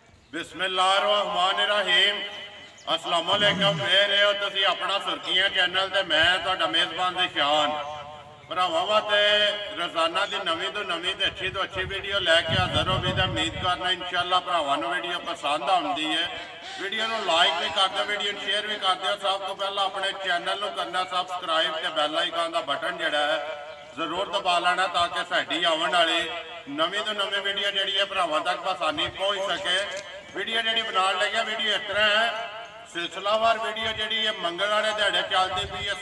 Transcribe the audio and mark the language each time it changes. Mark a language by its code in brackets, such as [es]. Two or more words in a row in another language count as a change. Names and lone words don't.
[ar] بسم الله الرحمن الرحيم السلام عليكم. [pa] ਮੇਰੇ ਹੋ ਤੁਸੀ ਅਪਣਾ ਸੁਰਖੀਆਂ ਚੈਨਲ ਤੇ ਮੈਂ ਤੁਹਾਡਾ ਮੇਜ਼ਬਾਨ ਜ਼ੀਸ਼ਾਨ ਭਰਾਵਾਂ ਵਾਸਤੇ ਰੋਜ਼ਾਨਾ ਕੀ ਨਵੀਂ ਤੋ ਨਵੀਂ ਤੇ ਅੱਛੀ ਵੀਡੀਓ ਲੈਕੇ ਹਾਜ਼ਰ ਹੋ ਭੀ। ਉਮੀਦ ਕਰਨਾ ਇੰਸ਼ਾਅੱਲਾਹ ਭਰਾਵਾਂ ਨੂੰ ਵੀਡੀਓ ਪਸੰਦ ਆਉਂਦੀ ਹੈ। ਵੀਡੀਓ ਨੂੰ ਲਾਈਕ ਭੀ ਕਰ ਦੋ, ਵੀਡੀਓ ਸ਼ੇਅਰ ਭੀ ਕਰ ਦੋ। ਸਭ ਤੋ ਪਹਿਲਾ ਅਪਣੇ ਚੈਨਲ ਨੂੰ ਕਰਨਾ ਸਬਸਕ੍ਰਾਈਬ ਤੇ [en] bell icon [pa] ਕਾ ਬਟਨ ਜਿਹੜਾ ਹੈ ਜ਼ਰੂਰ ਦਬਾ ਲੈਣਾ ਤਾਕਿ ਸਾਡੀ ਆਉਣ ਵਾਲੀ ਨਵੀਂ ਤੋ ਨਵੀਂ ਵੀਡੀਓ ਜਿਹੜੀ ਹੈ ਭਰਾਵਾਂ ਤਕ ਆਸਾਨੀ ਪਹੁੰਚ ਸਕੇ। ਵੀਡੀਓ ਜੀ ਬਣਾਣੇ ਲੱਗੇ ਵੀਡੀਓ ਇਸ ਤਰ੍ਹਾਂ ਹੈ, ਸਿਲਸਿਲਾਵਾਰ ਵੀਡੀਓ ਜੀ ਹੈ ਮੰਗਲ ਵਾਲੇ ਦਿਹਾੜੇ ਚਲਤੀ ਪੀ ਹੈ।